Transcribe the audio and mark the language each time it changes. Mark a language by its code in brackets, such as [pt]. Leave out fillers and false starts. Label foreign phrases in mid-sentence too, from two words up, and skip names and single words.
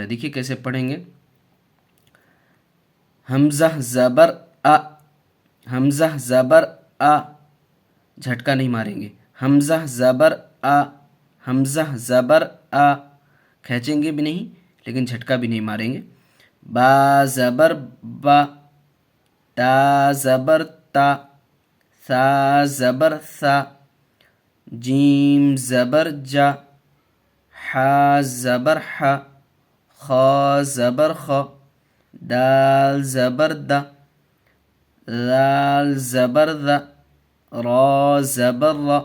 [ur] دیکھیے کیسے پڑھیں گے، حمزہ زبر ا، حمزہ زبر ا، جھٹکا نہیں ماریں گے، حمزہ زبر ا، حمزہ زبر ا، کھینچیں گے بھی نہیں لیکن جھٹکا بھی نہیں ماریں گے۔ با زبر با، تا زبر تا، ثا زبر ثا، جیم زبر جا، حا زبر حا، خا زبر خا، دال زبر دا، ذال زبر ذا، را زبر را،